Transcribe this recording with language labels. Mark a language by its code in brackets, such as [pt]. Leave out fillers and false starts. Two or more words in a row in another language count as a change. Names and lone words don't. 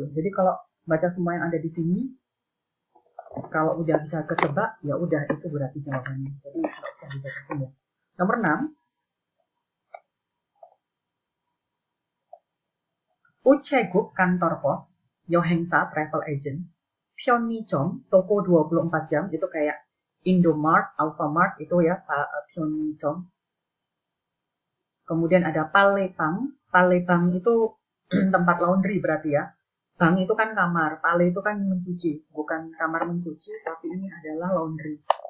[id] Jadi kalau baca semua yang ada di sini, kalau udah bisa ketebak, ya udah itu berarti jawabannya. Jadi nggak usah dibaca semua. Nomor 6. Uceguk kantor pos, 여행사 [en] travel agent, [id] 편의점 toko 24 jam itu kayak Indomart, Alfamart itu ya 편의점. Kemudian ada palebang, palebang itu tempat laundry berarti ya. Bang itu kan kamar, pale itu kan mencuci, bukan kamar mencuci, tapi ini adalah laundry.